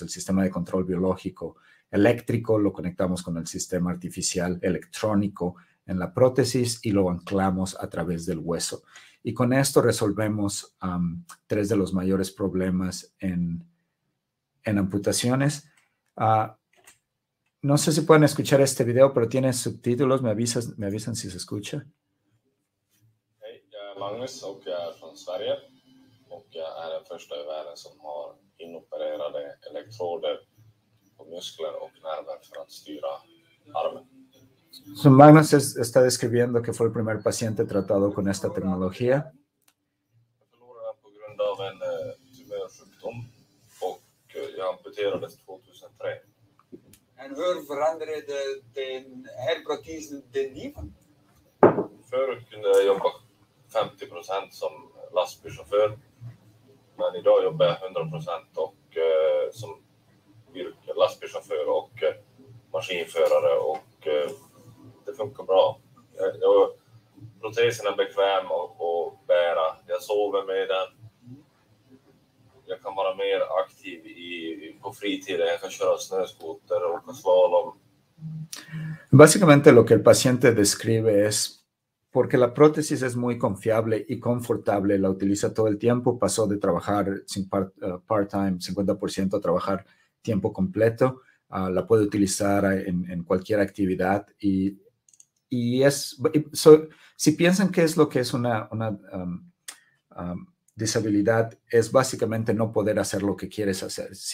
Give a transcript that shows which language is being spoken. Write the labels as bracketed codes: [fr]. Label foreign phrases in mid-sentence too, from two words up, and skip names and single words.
[es] El sistema de control biológico eléctrico lo conectamos con el sistema artificial electrónico en la prótesis y lo anclamos a través del hueso. Y con esto resolvemos 3 de los mayores problemas en amputaciones. No sé si pueden escuchar este video, pero tiene subtítulos. Me avisan si se escucha. [sv] Hej, jag är Magnus och jag är från Sverige. Och jag är den första i världen som har inopererade elektroder på muskler och nerver för att styra armen. [es] So Magnus está describiendo que fue el primer paciente tratado con esta tecnología. [sv] Jag förlorade den på grund av en tumörsjukdom och jag amputerades 2003. En hur förändrade den här protesen din liv? Förut kunde jag jobba 50% som lastbilschaufför. Men idag jobbar jag 100% och som lastbilschaufför och maskinförare och det funkar bra. Protesen är bekväm att bära. Jag sover med den. Jag kan vara mer aktiv på fritiden. Jag kan köra snöskoter och åka slalom. [es] Básicamente lo que el paciente describe es porque la prótesis es muy confiable y confortable, la utiliza todo el tiempo, pasó de trabajar part-time, 50%, a trabajar tiempo completo, la puede utilizar en cualquier actividad si piensan qué es lo que es una disabilidad, es básicamente no poder hacer lo que quieres hacer.